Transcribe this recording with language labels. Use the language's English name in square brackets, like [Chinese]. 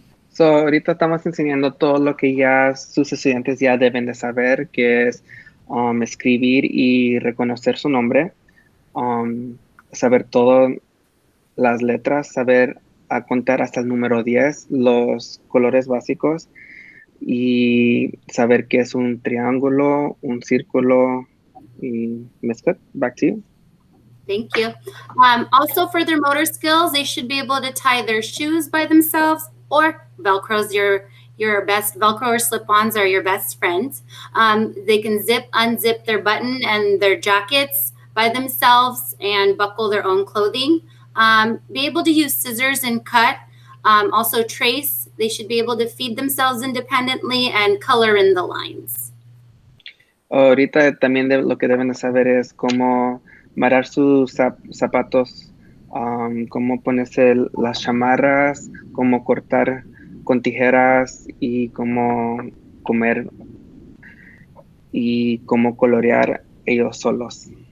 [Spanish] So, ahorita estamos enseñando todo lo que ya sus estudiantes ya deben de saber, que es escribir y reconocer su nombre, saber todas las letras, saber a contar hasta el número 10, los colores básicos y saber qué es un triángulo, un círculo y Ms. [English] Cook, back to you. Thank you. Also, for their motor skills, they should be able to tie their shoes by themselves, or Velcro's your best. Velcro or slip-ons are your best friends. They can zip, unzip their button and their jackets by themselves and buckle their own clothing. Be able to use scissors and cut. Also trace. They should be able to feed themselves independently and color in the lines. [Spanish] Ahorita también lo que deben de saber es cómo marar sus zapatos, cómo ponerse las chamarras, cómo cortar con tijeras y cómo comer y cómo colorear ellos solos.